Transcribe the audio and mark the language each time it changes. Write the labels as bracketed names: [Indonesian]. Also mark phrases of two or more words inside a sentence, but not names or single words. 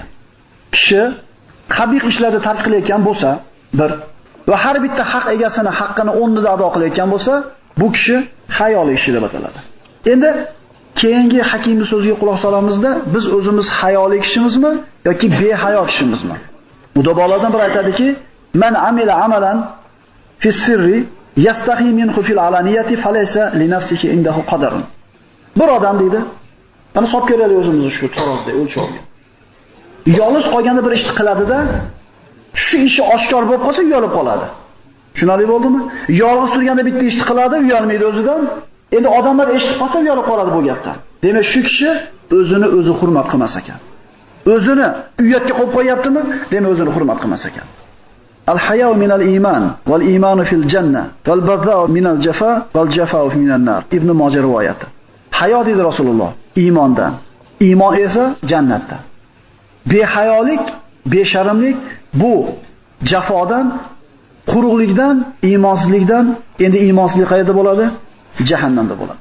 [Uzbek] Kishi qabih ishlarni tark qilayotgan bo'lsa, bir va har bitta haq egasini haqqini o'rnida ado qilayotgan bo'lsa, bu kishi hayoli kishi deb ataladi. Endi keyingi hakimning so'ziga quloq solamizda, biz o'zimiz hayoli kishimizmi yoki behayo kishimizmi? Mudobolardan biri aytadiki, [Arabic] من عمل عملا في السر يستحي منه في العلانية فليس لنفسه عنده قدر. [Uzbek] Bir odam deydi, mana solib ko'raylik o'zimizni shu tarozda o'lchovga. Yolg'iz qolganda bir ishni qiladi-da, shu ishi oshkor bo'lib qolsa uyalib qoladi. Tushunarli bo'ldimi? Yolg'iz turganda bitta ishni qiladi, uyalmaydi o'zidan. Endi odamlar eshitib qolsa uyalib qoladi bu gapdan. Demak, shu kishi o'zini o'zi hurmat qilmas ekan. O'zini uyatga qo'yib qo'yaptimi? Demak, o'zini hurmat qilmas ekan. [Arabic] الحياء من الإيمان والإيمان في الجنة والبذاء من الجفاء والجفاء من النار. [Uzbek] Ibn Mojah rivoyati. Hayo dedi Rasululloh iymondan, iymon esa jannatdan. Behayolik, besharmlik bu jafodan, quruqlikdan, iymonsizlikdan. Endi iymonsizlik qayerda bo'ladi? Jahannamda bo'ladi.